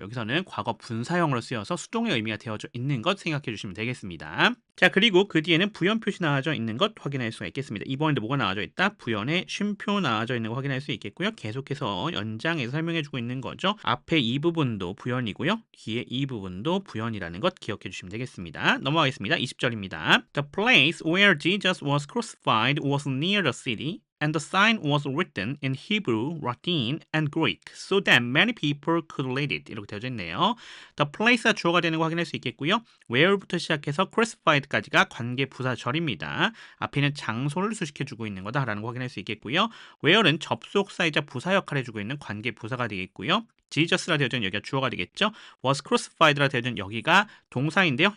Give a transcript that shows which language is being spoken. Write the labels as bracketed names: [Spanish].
[Korean] 여기서는 과거 분사형으로 쓰여서 수동의 의미가 되어져 있는 것 생각해 주시면 되겠습니다. 자, 그리고 그 뒤에는 부연 표시 나와져 있는 것 확인할 수가 있겠습니다. 이번에도 뭐가 나와져 있다? 부연에 쉼표 나와져 있는 거 확인할 수 있겠고요. 계속해서 연장해서 설명해 주고 있는 거죠. 앞에 이 부분도 부연이고요. 뒤에 이 부분도 부연이라는 것 기억해 주시면 되겠습니다. 넘어가겠습니다. 20절입니다. [English] The place where Jesus was crucified was near the city. And the sign was written in Hebrew, Latin, and Greek, so that many people could read it. [Korean] 이렇게 되어져 있네요. [English] The place가 [Korean] 주어가 되는 거 확인할 수 있겠고요. where부터 시작해서 crucified까지가 관계 부사절입니다. 앞에 있는 장소를 수식해주고 있는 거다라는 거 확인할 수 있겠고요. where는 접속사이자 부사 역할을 해주고 있는 관계 부사가 되겠고요. Jesus라 되어져 있는 여기가 주어가 되겠죠. [English] was crucified라 [Korean] 되어져 있는 여기가 동사인데요.